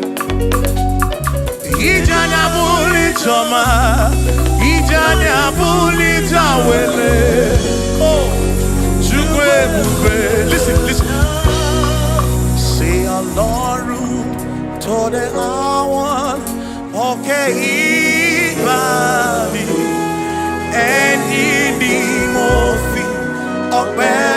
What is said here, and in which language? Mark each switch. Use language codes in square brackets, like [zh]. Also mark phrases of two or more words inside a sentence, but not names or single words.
[ig] ije anya bụrụ ijeọma ije anya bụrụ ije awele Chukwu ebube [pcm] listen say [yo] Ọlọ́run tó dé àwọn òkè ìgbàanì ẹni ni mo fi ọpẹ́